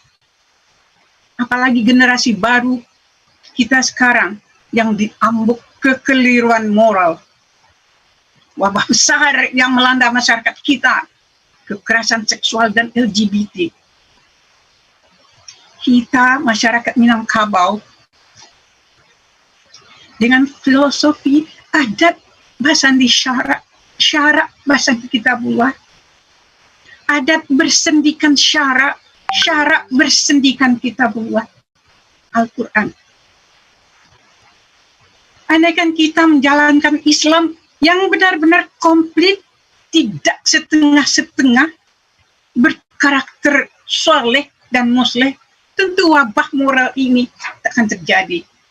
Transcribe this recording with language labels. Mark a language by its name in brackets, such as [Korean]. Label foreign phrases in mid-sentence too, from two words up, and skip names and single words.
[Indonesian] Apalagi generasi baru kita sekarang yang diambuk kekeliruan moral. Wabah besar yang melanda masyarakat kita, kekerasan seksual dan LGBT. Kita, masyarakat Minangkabau, dengan filosofi adat [Minangkabau] Basandi syarak Basandi Kitabullah, [Indonesian] adat bersendikan syarak bersendikan Kitabullah, Al-Quran. Andaikan kita menjalankan Islam yang benar-benar komplit, tidak setengah-setengah, berkarakter soleh dan musleh, tentu wabah moral ini tak akan terjadi.